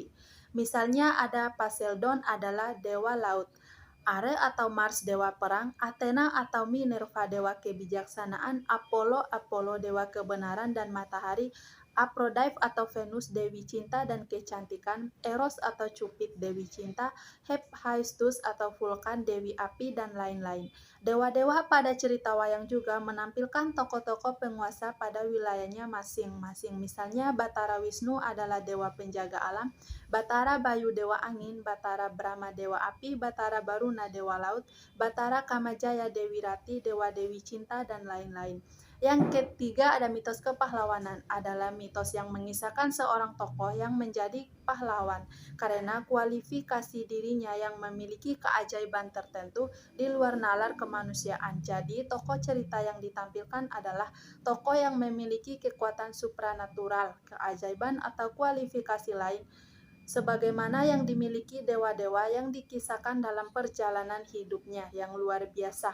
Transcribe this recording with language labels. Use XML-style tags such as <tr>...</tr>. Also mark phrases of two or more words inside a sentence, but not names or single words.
<id>Misalnya ada Poseidon adalah dewa laut, Are atau Mars dewa perang, Athena atau Minerva dewa kebijaksanaan, Apollo dewa kebenaran dan matahari, Aphrodite atau Venus dewi cinta dan kecantikan, Eros atau Cupid dewi cinta, Hephaestus atau Vulkan dewi api, dan lain-lain. Dewa-dewa pada cerita wayang juga menampilkan tokoh-tokoh penguasa pada wilayahnya masing-masing. Misalnya Batara Wisnu adalah dewa penjaga alam, Batara Bayu dewa angin, Batara Brahma dewa api, Batara Baruna dewa laut, Batara Kamajaya dewi rati, dewa-dewi cinta, dan lain-lain. Yang ketiga ada mitos kepahlawanan, adalah mitos yang mengisahkan seorang tokoh yang menjadi pahlawan karena kualifikasi dirinya yang memiliki keajaiban tertentu di luar nalar kemanusiaan. Jadi tokoh cerita yang ditampilkan adalah tokoh yang memiliki kekuatan supranatural, keajaiban atau kualifikasi lain sebagaimana yang dimiliki dewa-dewa yang dikisahkan dalam perjalanan hidupnya yang luar biasa.</id>